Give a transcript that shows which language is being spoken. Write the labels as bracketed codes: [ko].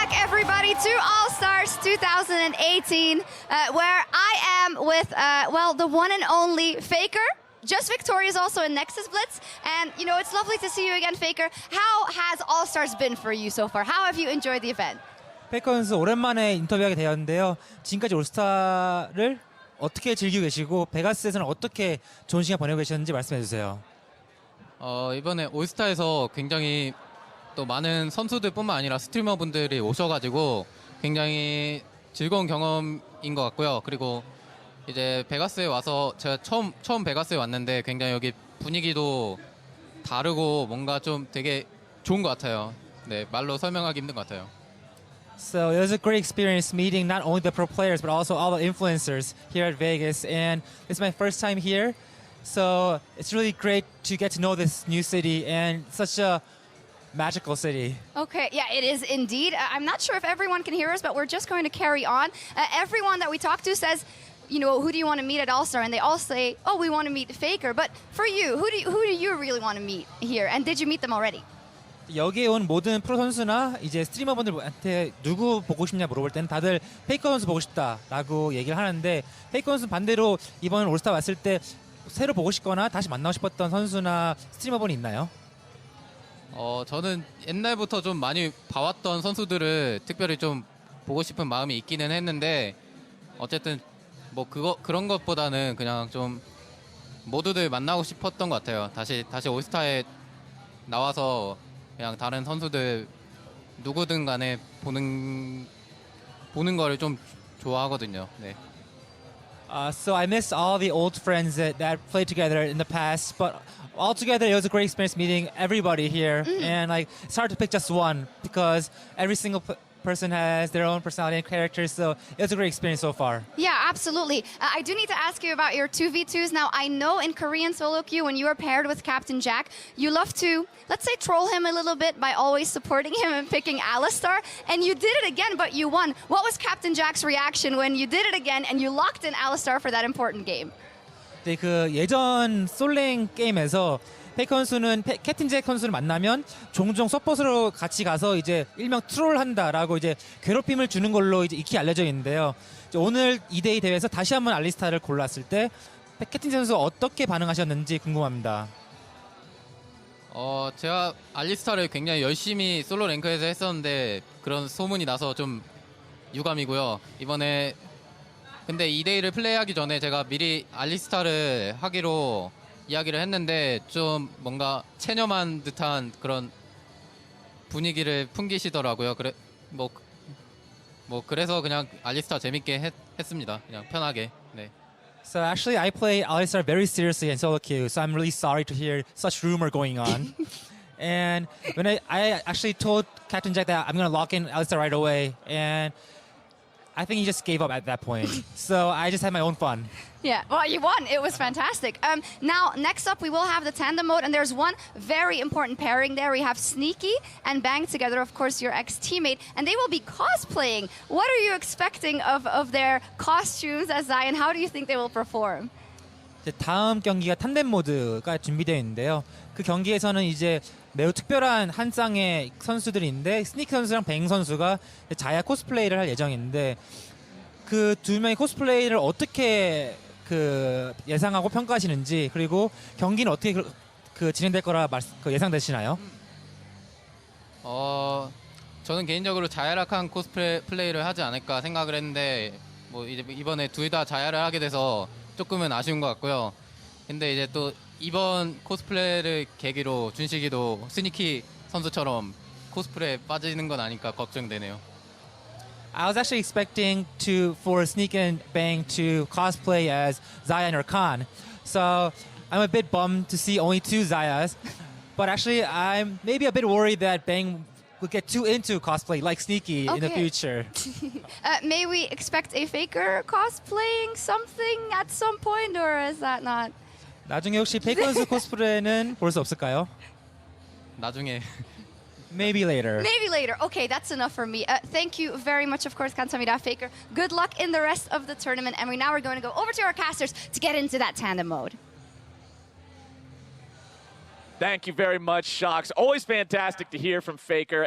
[en] everybody, to All Stars 2018, where I am with, the one and only FLICKR. Just victorious also in Nexus Blitz. And, you know, it's lovely to see you again, FLICKR. How has All Stars been for you so far? How have you enjoyed the event? [ko] 페이커 선수 오랜만에 인터뷰하게 되었는데요. 지금까지 올스타를 어떻게 즐기고 계시고 베가스에서는 어떻게 좋은 시간 보내고 계셨는지 말씀해 주세요. 이번에 올스타에서 굉장히 또 많은 선수들뿐만 아니라 스트리머분들이 오셔가지고 굉장히 즐거운 경험인 것 같고요. 그리고 이제 베가스에 와서 제가 처음 베가스에 왔는데 굉장히 여기 분위기도 다르고 뭔가 좀 되게 좋은 것 같아요. 네, 말로 설명하기 힘든 것 같아요. [en] So it was a great experience meeting not only the pro players but also all the influencers here at Vegas, and it's my first time here. So it's really great to get to know this new city and such a magical city. Okay, yeah, it is indeed. I'm not sure if everyone can hear us, but we're just going to carry on. Everyone that we talk to says, you know, who do you want to meet at All-Star? And they all say, oh, we want to meet FLICKR. But for you, who do you really want to meet here? And did you meet them already? [ko] 여기에 온 모든 프로 선수나 이제 스트리머분들한테 누구 보고 싶냐 물어볼 때는 다들 페이커 선수 보고 싶다라고 얘기를 하는데, 페이커 선수 반대로 이번 올스타 왔을 때 새로 보고 싶거나 다시 만나고 싶었던 선수나 스트리머분이 있나요? 저는 옛날부터 좀 많이 봐왔던 선수들을 특별히 좀 보고 싶은 마음이 있기는 했는데, 어쨌든 뭐 그런 것보다는 그냥 좀 모두들 만나고 싶었던 것 같아요. 다시 올스타에 나와서 그냥 다른 선수들 누구든 간에 보는 거를 좀 좋아하거든요. 네. [en] So I miss all the old friends that played together in the past, but altogether it was a great experience meeting everybody here. And like it's hard to pick just one because every single person has their own personality and character, so it was a great experience so far. Yeah, absolutely. I do need to ask you about your 2v2s. Now, I know in Korean solo queue, when you are paired with Captain Jack, you love to, let's say, troll him a little bit by always supporting him and picking Alistar. And you did it again, but you won. What was Captain Jack's reaction when you did it again and you locked in Alistar for that important game? [ko] 네, 그 예전 솔랭 게임에서 페이커 선수는 캡틴 잭 선수를 만나면 종종 서폿으로 같이 가서 이제 일명 트롤한다라고 이제 괴롭힘을 주는 걸로 이제 익히 알려져 있는데요. 이제 오늘 2대2 대회에서 다시 한번 알리스타를 골랐을 때 캡틴 선수 어떻게 반응하셨는지 궁금합니다. 제가 알리스타를 굉장히 열심히 솔로 랭크에서 했었는데 그런 소문이 나서 좀 유감이고요. 이번에 근데 2대1을 플레이하기 전에 제가 미리 알리스타를 하기로 이야기를 했는데 좀 뭔가 체념한 듯한 그런 분위기를 풍기시더라고요. 그래서 그냥 알리스타 재밌게 했습니다. 그냥 편하게. 네. [en] So actually I play Alistar very seriously in solo queue, so I'm really sorry to hear such rumor going on. And when I actually told Captain Jack that I'm going to lock in Alistar right away, and I think he just gave up at that point. So I just had my own fun. Yeah, well, you won. It was fantastic. Now, next up, we will have the tandem mode, and there's one very important pairing there. We have Sneaky and Bang together, of course, your ex-teammate, and they will be cosplaying. What are you expecting of their costumes as Zion? How do you think they will perform? [ko] 이제 다음 경기가 탄뎀 모드가 준비되어 있는데요. 그 경기에서는 이제 매우 특별한 한 쌍의 선수들이 있는데, 스니키 선수랑 뱅 선수가 자야 코스플레이를 할 예정인데, 그 두 명의 코스플레이를 어떻게 예상하고 평가하시는지, 그리고 경기는 어떻게 진행될 거라 예상되시나요? 저는 개인적으로 자야락한 코스플레이를 하지 않을까 생각을 했는데, 뭐 이제 이번에 둘 다 자야를 하게 돼서 조금은 아쉬운 것 같고요. 근데 이제 또 이번 코스플레이를 계기로 준식이도 스니키 선수처럼 코스프레에 빠지는 건 아닐까 걱정되네요. [en] I was actually expecting for Sneak and Bang to cosplay as Zion or Khan. So I'm a bit bummed to see only two Zayas. But actually I'm maybe a bit worried that Bang will get too into cosplay like Sneaky in the future. May we expect a FLICKR cosplaying something at some point, or is that not? [ko] 나중에 혹시 페이커 선수 코스프레는 볼 수 없을까요? 나중에. [en] Maybe later. Maybe later. Okay, that's enough for me. Thank you very much, of course, [ko] 감사합니다, [en] FLICKR. Good luck in the rest of the tournament. And now we're going to go over to our casters to get into that tandem mode. Thank you very much, Shocks. Always fantastic to hear from FLICKR.